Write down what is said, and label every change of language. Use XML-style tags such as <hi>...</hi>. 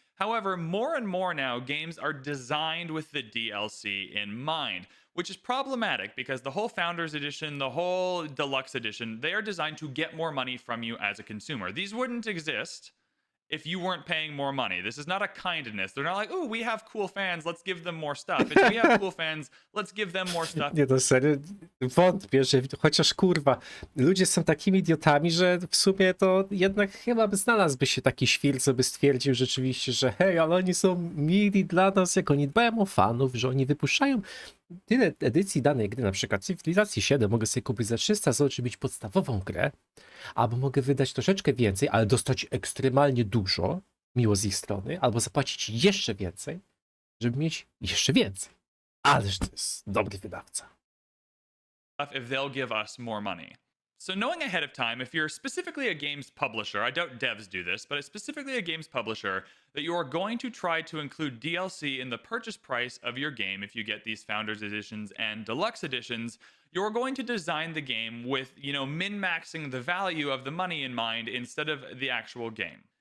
<en>However, more and more now, games are designed with the DLC in mind, which is problematic because the whole Founders Edition, the whole Deluxe Edition, they are designed to get more money from you as a consumer. These wouldn't exist if you weren't paying more money. This is not a kindness. They're not like, oh, we have cool fans, let's give them more stuff. It's we have cool fans, let's give them more stuff.</en> <pl>Nie, to serio, wątpię, że chociaż kurwa, ludzie są takimi idiotami, że w sumie to jednak chyba by znalazłby się taki świr, co by stwierdził rzeczywiście, że hej, ale oni są mili dla nas, jak oni dbają o fanów, że oni wypuszczają tyle edycji danej gry, na przykład Civilizacji 7 mogę sobie kupić za 300 zł, żeby mieć podstawową grę, albo mogę wydać troszeczkę więcej, ale dostać ekstremalnie dużo, miło z ich strony, albo zapłacić jeszcze więcej, żeby mieć jeszcze więcej. Ależ to jest dobry wydawca.</pl> <en>If they'll give us more money. So knowing ahead of time, if you're specifically a games publisher, I doubt devs do this, but specifically a games publisher, that you are going to try to include DLC in the purchase price of your game if you get these Founders Editions and Deluxe Editions, you're going to design the game with, min-maxing the value of the money in mind instead of the actual game.</en>